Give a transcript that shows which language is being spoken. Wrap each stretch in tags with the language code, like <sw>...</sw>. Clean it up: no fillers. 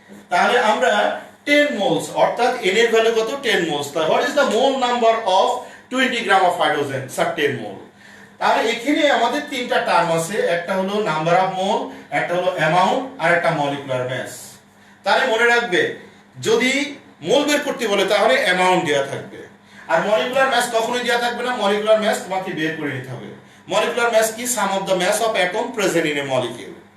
<bn>তাহলে আমরা 10 মোলস, অর্থাৎ n এর ভ্যালু কত? 10 মোলস।</bn> <en>তাহলে what is the mole number of 20 gram of hydrogen?</en> <bn>Sir 10 মোল। তাহলে এখানে আমাদের তিনটা টার্ম আছে, একটা হলো নাম্বার অফ মোল, একটা হলো অ্যামাউন্ট, আর একটা মলিকুলার মাস। তাহলে মনে রাখবে, যদি মোল বের করতে বলে তাহলে অ্যামাউন্ট দেওয়া থাকবে, আর মলিকুলার মাস কখনোই দেওয়া থাকবে না।</bn> <en>molecular mass</en> <bn>তোমাকে বের করে নিতে হবে।</bn> <en>Molecular mass কি? Sum of the mass of atom present in a molecule.</en>